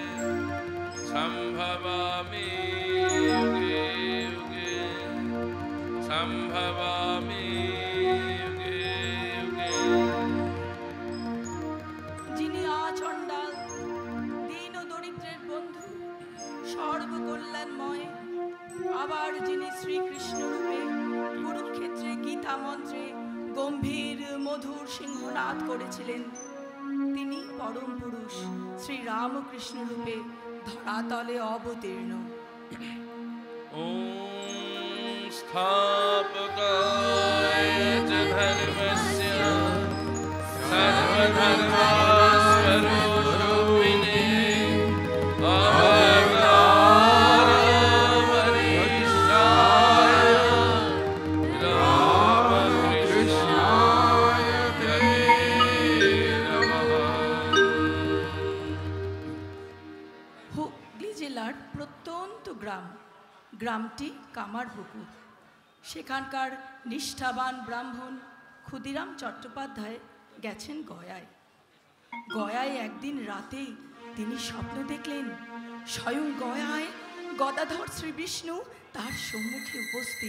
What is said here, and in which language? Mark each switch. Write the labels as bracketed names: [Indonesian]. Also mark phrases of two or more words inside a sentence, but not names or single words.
[Sanskrit] संभवामि युगे युगे, संभवामि युगे युगे। [Bangla] যিনি আচণ্ডাল, দীন ও দরিদ্রের বন্ধু, সর্বকল্যাণময়, আবার যিনি শ্রীকৃষ্ণ রূপে কুরুক্ষেত্রে গীতা মন্ত্রে গম্ভীর মধুর সিংহনাদ করেছিলেন, তিনি পরম পুরুষ শ্রী রামকৃষ্ণ রূপে ধরাতলে অবতীর্ণ। [Sanskrit] ওম स्थापकाय च धर्मस्य सर्वधर्मस्वरूपिणे अवतारवरिष्ठाय रामकृष्णाय ते नमः। [Bangla] হুগলি জেলার প্রত্যন্ত গ্রামটি কামারপুকুর। সেখানকার নিষ্ঠাবান ব্রাহ্মণ ক্ষুদিরাম চট্টোপাধ্যায় গেছেন গয়ায়। গয়ায় একদিন রাতে তিনি স্বপ্ন দেখলেন স্বয়ং গয়ায় গদাধর শ্রী বিষ্ণু তার সম্মুখে উপস্থিত।